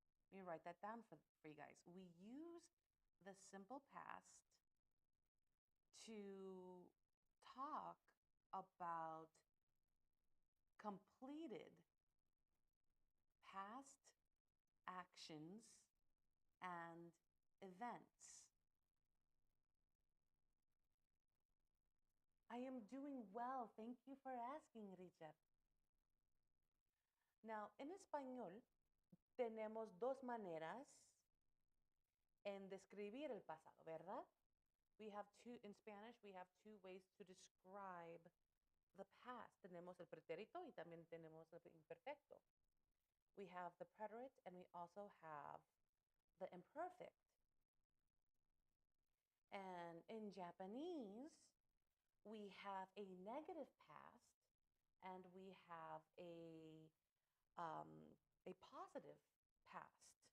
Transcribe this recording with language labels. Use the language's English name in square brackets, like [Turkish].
[English] Let me write that down for you guys. We use the simple past to talk about completed past actions and events. I am doing well. Thank you for asking, Richard. [Spanish] Now, en español, tenemos dos maneras en describir el pasado, ¿verdad? [English] In Spanish, we have two ways to describe the past, [Spanish] tenemos el pretérito y también tenemos el imperfecto. [English] We have the preterite and we also have the imperfect. And in Japanese, we have a negative past and we have a positive past.